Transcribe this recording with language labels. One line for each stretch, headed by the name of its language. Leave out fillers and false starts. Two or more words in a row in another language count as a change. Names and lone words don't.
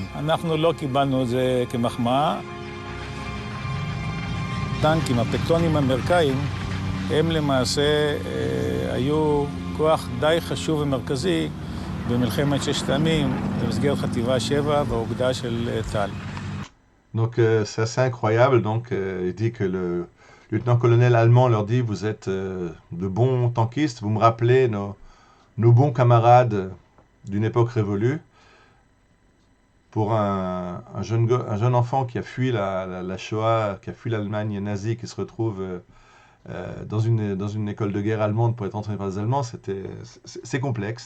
Hebrew: אנחנו לא קיבלנו את זה כמחמאה. טנקים, הפטונים האמריקאים, הם למעשה היו כוח די חשוב ומרכזי במלחמת ששת הימים, במסגרת חטיבה 7 והאוגדה של טל.
French: Donc c'est assez incroyable. Donc il dit que le lieutenant-colonel allemand leur dit, vous êtes de bons tankistes, vous me rappelez nos bons camarades d'une époque révolue. Pour un jeune enfant qui a fui la Shoah, qui a fui l'Allemagne nazie, qui se retrouve dans une école de guerre allemande pour être entraîné par les Allemands, c'est complexe.